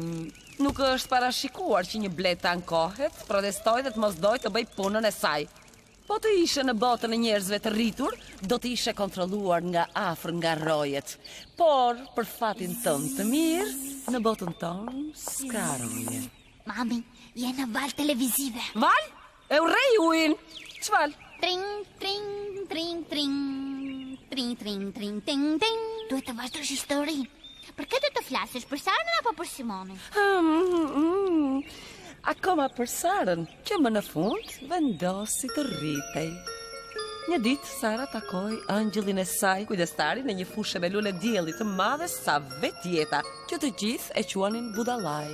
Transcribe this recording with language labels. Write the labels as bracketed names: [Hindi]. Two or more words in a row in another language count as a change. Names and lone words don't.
[Albanian] Nuk është parashikuar që një blet të ankohet, protestoj dhe të mos doj të bëj punën e saj. Po të ishe në botën e njerëzve të rritur, do të ishe kontrolluar nga afër nga rojet. Por, për fatin tënd të mirë, në botën tonë s'ka roje. Mami, je në val televizive. Val? E urrej ujin. Ç'val? Tring, tring, tring, tring. Tring, tring, tring, ting, ting. Duhet të vazhdosh historinë. Për këtë të flasësh për Sarën apo për Simonin? Akoma për Sarën, që më në fund vendosi të rritej. Një ditë Sara takoi angjëllin e saj, kujdestarin në një fushë me lule dielli të madhe sa vetjeta, që të gjithë e quanin Budallaj.